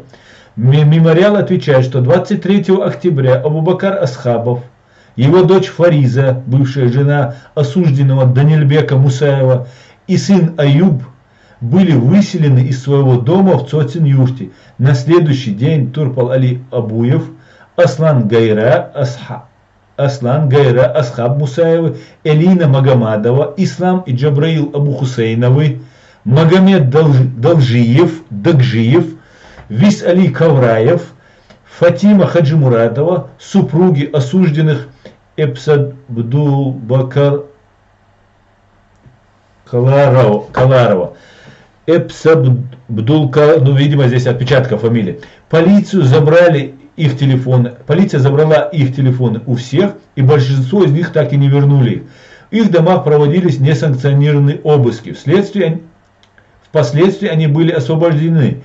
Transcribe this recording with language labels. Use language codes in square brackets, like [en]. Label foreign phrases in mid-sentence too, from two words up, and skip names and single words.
[ru] Мемориал отвечает, что 23 октября Абубакар Асхабов, его дочь Фариза, бывшая жена осужденного Данильбека Мусаева, и сын Аюб были выселены из своего дома в Цоцен-Юрте. На следующий день Турпал Али Абуев, Аслан Гайра Асхаб Мусаевы, Элина Магомадова, Ислам и Джабраил Абу Хусейновы, Магомед Дагжиев, Вис Али Кавраев, Фатима Хаджимурадова, супруги осужденных Эпсабдулбакар Каларова. Ну, видимо, здесь отпечатка фамилии. Полиция забрала их телефоны у всех, и большинство из них так и не вернули их. В их домах проводились несанкционированные обыски. Впоследствии они были освобождены.